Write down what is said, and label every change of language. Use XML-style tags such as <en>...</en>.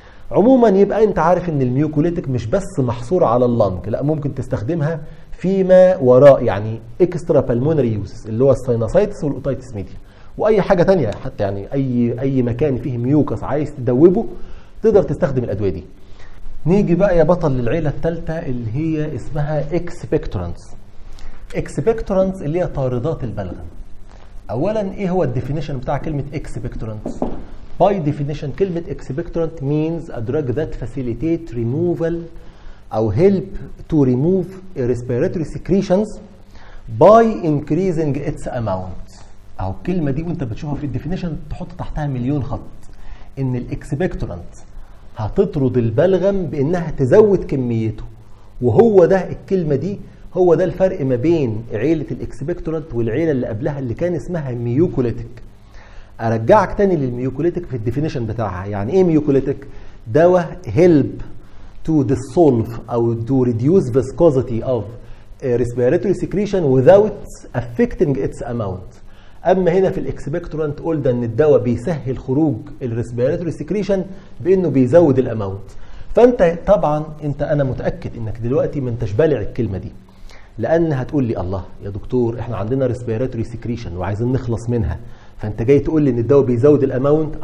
<ar>عموما يبقى انت عارف ان الميوكوليتيك مش بس محصوره على اللنج، لا ممكن تستخدمها فيما وراء، يعني اكسترا بالمونري يوز اللي هو الساينوسايتس والاوتايتس ميديا، واي حاجه ثانيه حتى يعني اي مكان فيه ميوكس عايز تدوبه تقدر تستخدم الادويه دي. نيجي بقى يا بطل للعيله الثالثه اللي هي اسمها اكسبكتورانتس. اكسبكتورانتس اللي هي طاردات البلغم. اولا ايه هو الديفينيشن بتاع كلمه اكسبكتورانتس؟</ar> <en>By definition كلمة expectorant means a drug that facilitate removal أو help to remove respiratory secretions by increasing its amount.</en> <ar>أو الكلمة دي وانت بتشوفها في الديفينيشن تحط تحتها مليون خط، إن الاكسبكتورانت هتطرد البلغم بإنها تزود كميته، وهو ده الكلمة دي هو ده الفرق ما بين عيلة الاكسبكتورانت والعيلة اللي قبلها اللي كان اسمها ميوكوليتيك. ارجعك تاني للميوكوليتيك في الديفينيشن بتاعها. يعني ايه ميوكوليتيك؟ دواء</ar> <en>help to dissolve او to reduce viscosity of respiratory secretion without affecting its amount.</en> <ar>اما هنا في الاكسبكتورانت قلنا ان الدواء بيسهل خروج الريسبيراتوري سكريشن بانه بيزود الاماونت. فانت طبعا انا متاكد انك دلوقتي ما انتش بالع الكلمه دي، لان هتقول لي الله يا دكتور احنا عندنا ريسبيراتوري سكريشن وعايزين نخلص منها، فانت جاي تقول لي ان الدواء بيزود الاماونت.</ar>